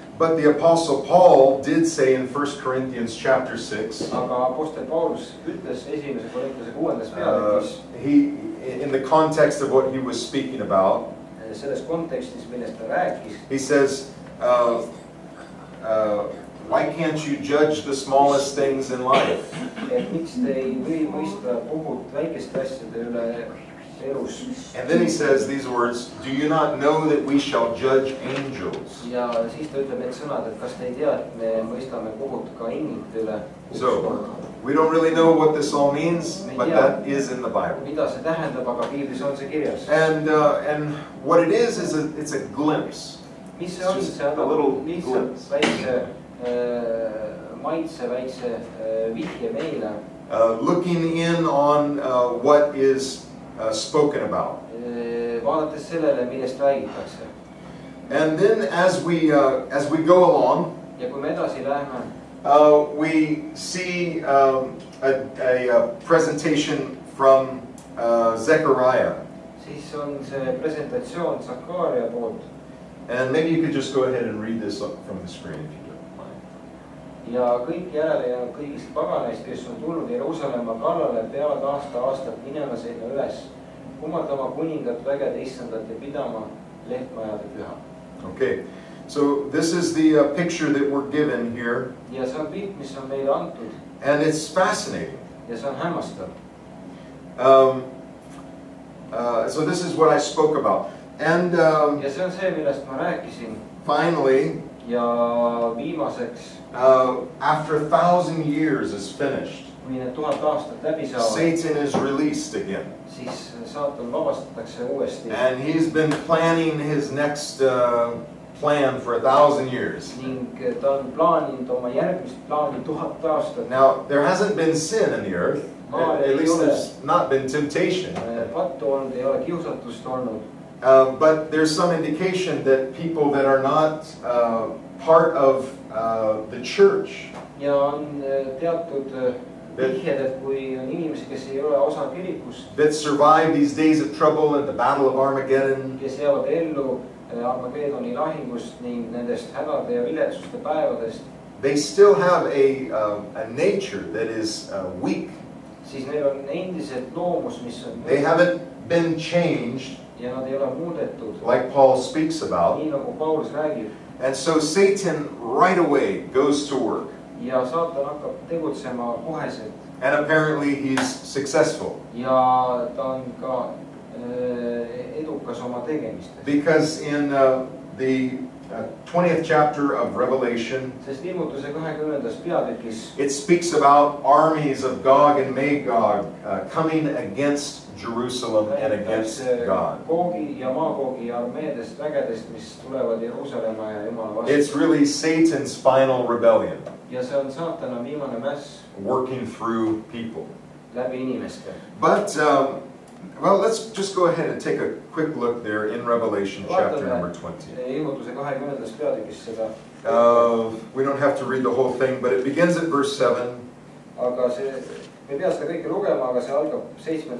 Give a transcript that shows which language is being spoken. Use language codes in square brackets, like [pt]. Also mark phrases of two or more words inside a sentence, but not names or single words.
[en] But the Apostle Paul did say in 1 Corinthians chapter 6, [et] aga apostel Paulus ütles esimese Korintuse 6. peatükis, [en] in the context of what he was speaking about, [et] selles kontekstis, millest ta rääkis, [en] he says, why can't you judge the smallest things in life? [et] Et miks te ei või mõista puhut väikeste asjade üle elus. [en] And then he says these words, do you not know that we shall judge angels? [et] Ja siis ta ütleb need sõnad, et kas te ei tea, et me mõistame puhut ka inglite üle. [en] So, we don't really know what this all means, but that is in the Bible. [et] Mida see tähendab, aga Piiblis on see kirjas. [en] And what it is it's a glimpse. [et] Mis see on? See on [en] a little glimpse. [et] Väikse maitse, väikse vihje meile. [en] Looking in on what is spoken about. [et] Vaadates sellele, millest räägitakse. [en] And then as we go along, [et] ja kui me edasi läheme, [en] we see a presentation from Zechariah. [et] Siis on see presentatsioon Zakaria poolt. [en] And maybe you could just go ahead and read this from the screen if you don't mind. [et] Ja kõik järele jäänud kõigist paganaist, kes on tulnud Jeruusalemma kallale, peavad aasta-aastalt minema sinna üles, kummardama kuningat, vägede issandat ja pidama lehtmajade püha. [en] Okay, so this is the picture that we're given here. [et] Ja see on pilt, mis on meile antud. [en] And it's fascinating. [et] Ja see on hämmastav. [en] So this is what I spoke about. And [et] ja see on see, millest ma rääkisin. [en] Finally, [et] ja viimaseks, [en] after 1,000 years is finished, [et] kui need 1000 aastat läbi saavad, [en] Satan is released again. [et] siis saatan vabastatakse uuesti. [en] And he's been planning his next plan for 1,000 years. [et] Ning ta on plaaninud oma järgmist plaani 1000 aastat. [en] Now, there hasn't been sin in the earth. At least there's not been temptation. [et] Pattu olnud, ei ole kiusatust olnud. [en] But there's some indication that people that are not part of the church, [et] Ja on teatud vihjed, et kui on inimesi, kes ei ole osa kirikust, [en] that survive these days of trouble and the battle of Armageddon, [et] kes jäävad ellu Armageddoni lahingust ning nendest hädade ja viletsuste päevadest, [en] they still have a nature that is weak. [et] siis neil on endiselt loomus, mis on [en] They haven't been changed, [et] ja nad ei ole muudetud, [en] like Paul speaks about. [et] nii nagu Paulus räägib. [en] And so Satan right away goes to work. [et] Ja saatan hakkab tegutsema koheselt. [en] And apparently he's successful. [et] Ja ta on ka edukas oma tegemistes. [en] Because in the 20th chapter of Revelation, [et] Sest ilmutuse 20. peatükis [en] it speaks about armies of Gog and Magog coming against Jerusalem and against God. [et] Googi ja Magoogi armeedest, vägedest, mis tulevad Jeruusalemma ja Jumala vastu. [en] It's really Satan's final rebellion. [et] Ja see on saatana viimane mäss [en] working through people. [et] läbi inimeste. [en] But well, let's just go ahead and take a quick look there in Revelation chapter number 20. [et] Ilmutuse 20. peatükis seda. [en] We don't have to read the whole thing, but it begins at verse 7. [et] Aga see, me ei pea seda kõike lugema, aga see algab 7.